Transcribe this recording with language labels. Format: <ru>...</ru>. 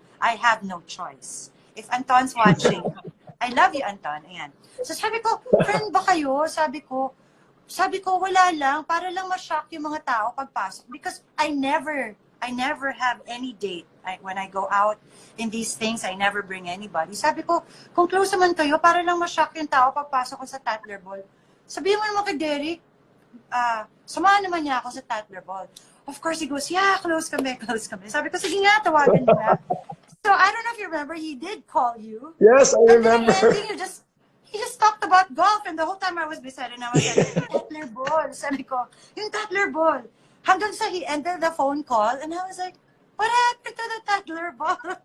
<en>I have no choice. If Anton's watching, I love you, Anton.</en> <tl>Ayan. So sabi ko, friend ba kayo? Sabi ko, wala lang. Para lang ma-shock yung mga tao pagpasok.</tl> <en>Because I never have any date. When I go out in these things, I never bring anybody.</en> <tl>Sabi ko, kung close naman kayo, para lang ma-shock yung tao pagpasok ko sa Tattler Ball. Sabihin mo naman kay Derek, samahan naman niya ako sa Tattler Ball.</tl> <en>Of course, he goes, yeah,</en> <tl>close kami. Sabi ko, sige nga, tawagan niyo na.</tl> <en>So, I don't know if you remember, he did call you. Yes, I remember. And then he just talked about golf, and the whole time I was beside him, I was like, Tattler Ball.</en> <tl>Sabi ko, yung</tl> <en>Tattler Ball.</en> <tl>Hanggang sa</tl> <en>he ended the phone call, and I was like, what happened to the Tattler Ball?</en>